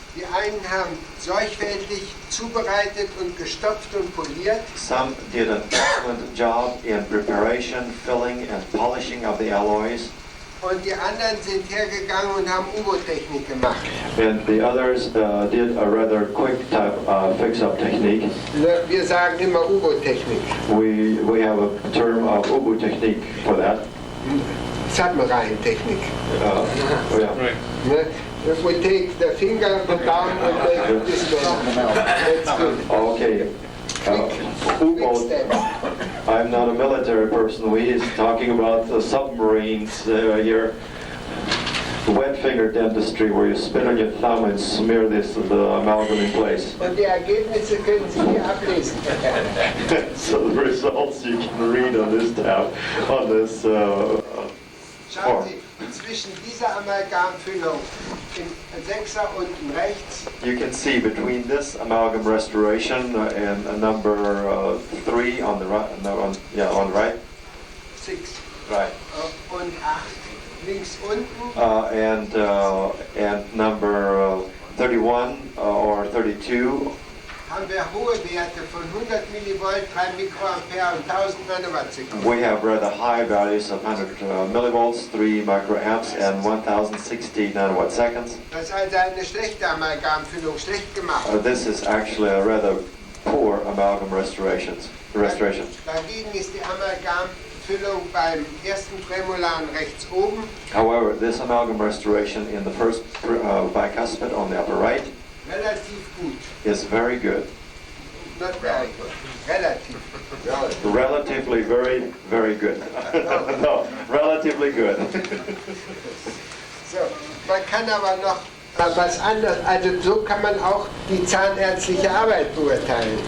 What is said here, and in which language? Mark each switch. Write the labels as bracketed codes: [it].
[de] Die einen haben sorgfältig zubereitet und gestopft und poliert. [en] Some did an excellent job in preparation, filling, and polishing of the alloys. [de] Und die anderen sind hergegangen und haben U-Boot-Technik gemacht. [en] And the others did a rather quick type fix-up technique. [de] Wir sagen immer U-Boot-Technik. [en] We have a term of Ubu technique for that. [de] Submarine-Technik. [en] Oh yeah. [de] Ne? [en] If we take the finger down and then this way. That's good. Okay. Quick U-boat. step. I'm not a military person. We're talking about the submarines here. Wet finger dentistry, where you spit on your thumb and smear the amalgam in place. [de] Und die Ergebnisse können Sie hier ablesen. [en] So the results you can read on this tab, on this [de] Schauen [en] form. [de] Sie, zwischen dieser Amalgamfüllung im 6er unten rechts [en] You can see between this amalgam restoration and number 3 on the right, no, on the right, [de] 6 [en] right, [de] und 8 links unten [en] and number 31 or 32. [de] haben wir hohe Werte von 100 Millivolt, 3 Mikroampere und 1000 Nanowattsekunden. [en] We have rather high values of 100 millivolts, 3 microamps, and 1060 nanowatt seconds. [de] Das ist also eine schlechte Amalgamfüllung, schlecht gemacht. [en] This is actually a rather poor amalgam restoration. [de] Dagegen ist die Amalgamfüllung beim ersten Prämolaren rechts oben [en] However, this amalgam restoration in the first bicuspid on the upper right [de] relativ gut. [en] is very good. Not very good. Relativ. Relatively very, very good. No, relatively good. [de] So, man kann aber noch was anderes, also so kann man auch die zahnärztliche Arbeit beurteilen.